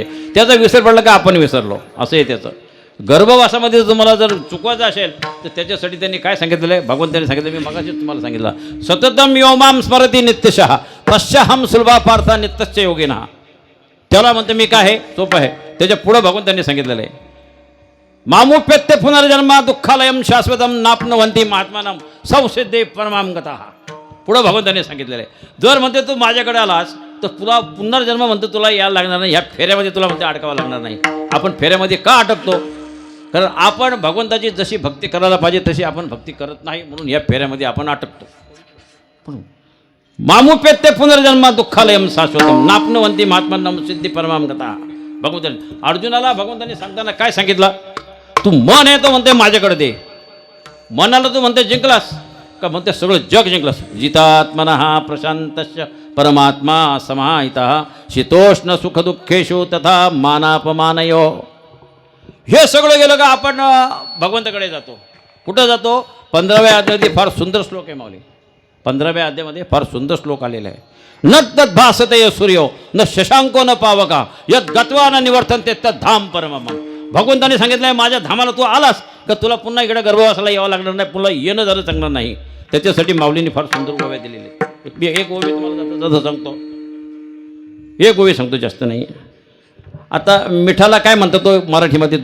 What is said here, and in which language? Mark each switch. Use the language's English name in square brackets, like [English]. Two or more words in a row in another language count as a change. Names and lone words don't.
[Marathi] त्याचा विसर पडला का आपण विसरलो असं आहे त्याचं. गर्भवासामध्ये तुम्हाला जर चुकवायचं असेल तर त्याच्यासाठी त्यांनी काय सांगितलेलं आहे? भगवंतांनी सांगितलं, मी मगाशीच तुम्हाला सांगितलं, [Sanskrit] सततम योमाम स्मरती नित्यशः पश्चाहम सुलभा पार्था नित्यश्च योगिनः. [Marathi] त्याला म्हणतं मी काय आहे? सोपं आहे. त्याच्या पुढं भगवंतांनी सांगितलेलं आहे [Sanskrit] मामुप्यत्य पुनर्जन्म दुःखालयम शाश्वतम नापनवंती महात्मानम संसिद्धे परमाम गतः. [Marathi] पुढं भगवंतांनी सांगितलेलं आहे. जर म्हणते तू माझ्याकडे आलास तर तुला पुनर्जन्म म्हणतो तुला यायला लागणार नाही, ह्या फेऱ्यामध्ये तुला म्हणते अडकावं लागणार नाही. आपण फेऱ्यामध्ये का अटकतो? कारण आपण भगवंताची जशी भक्ती करायला पाहिजे तशी आपण भक्ती करत नाही, म्हणून या फेऱ्यामध्ये आपण अटकतो. [Sanskrit] पण मामुप्यत्य पुनर्जन्म दुःखालयम शाश्वतम नापनवंती महात्मानम सिद्धी परमाम गतः. [Marathi] भगवंतांनी अर्जुनाला भगवंतांनी सांगताना काय सांगितलं? तू मन आहे तो म्हणते माझ्याकडे दे. मनाला तू म्हणते जिंकलास का? म्हणते सगळं जग जिंकलास. [Sanskrit] जितात्मनः प्रशांतस्य परमात्मा समाहितः शीतोष्ण सुखदुःखेषु तथा मानापमानयो. [Marathi] हे सगळं गेलं का आपण भगवंताकडे जातो. कुठं जातो? 15व्या अध्यायामध्ये फार सुंदर श्लोक आहे माऊली. 15व्या अध्यायामध्ये फार सुंदर श्लोक आलेला आहे. [Sanskrit] न तद्भासते सूर्यो न शशांको न पावका यद गत्वा न निवर्तन्ते तद्धाम परमम. [Marathi] भगवंताने सांगितलं आहे माझ्या धामाला तू आलास का तुला पुन्हा इकडे गर्भवासाला यावं लागणार नाही, पुन्हा येणं झालं चांगलं नाही. त्याच्यासाठी माऊलींनी फार सुंदर ओव्या दिलेले. मी एक ओवी तुम्हाला जाता सांगतो, एक ओवी सांगतो, जास्त नाही. आता मिठाला काय म्हणतात तो मराठीमध्ये?